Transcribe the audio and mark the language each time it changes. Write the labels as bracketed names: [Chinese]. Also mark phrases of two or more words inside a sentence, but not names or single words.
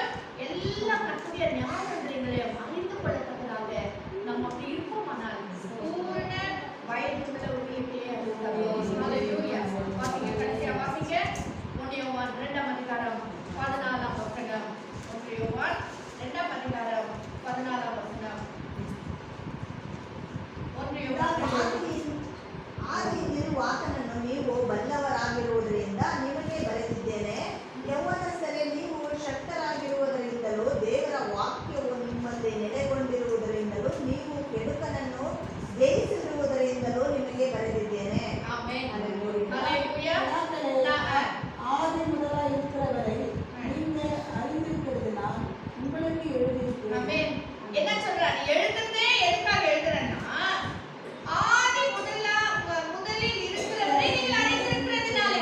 [Tamil] எல்லா கர்த்தருடைய ஞானத்திற்களையும் அறிந்து கொள்ளத்தக்கதாக நாம் அப்படி இருப்போமானால் பூர்ண வயதுள்ளவர்களுக்கே அது தருவோம். ஹல்லேலூயா. வாசிங்க, கடைசியா வாசிங்க. 1 யோவான் 2ஆம் அதிகாரம் 14ஆம் வசனம். 1 யோவான் 2ஆம் அதிகாரம் 14ஆம் வசனம். 1 யோவான் [Kannada] ಆದಿಯಿಂದಲೂ ಆತನನ್ನು ನೀವು ಬಲ್ಲವರಾಗಿರುವುದರಿಂದ ನಿಮಗೆ ಬರೆದಿದ್ದೇನೆ. ಯೌವನಸ್ಥರೇ, ನೀವು ಶಕ್ತರಾಗಿರುವುದರಿಂದಲೂ ದೇವರ ವಾಕ್ಯವು ನಿಮ್ಮಲ್ಲಿ ನೆಲೆಗೊಂಡಿರುವುದರಿಂದಲೂ ನೀವು ಕೆಡುಕನನ್ನು ಜಯಿಸಿರುವುದರಿಂದಲೂ ನಿಮಗೆ ಬರೆದಿದ್ದೇನೆ. [Tamil] ஆமென். ஹல்லேலூயா. ஆதி முதலாய் இருக்கிறவரை நீங்கள் அறிந்திருக்கிறதுனால் உங்களுக்கு எழுதியிருக்கிறேன். ஆமென். என்ன சொல்றாரு? எழுதுறதே எதுக்காக எழுதுறேன்னா ஆதி முதலில் இருக்கிறவரை நீங்கள் அறிந்திருக்கிறதுனாலே.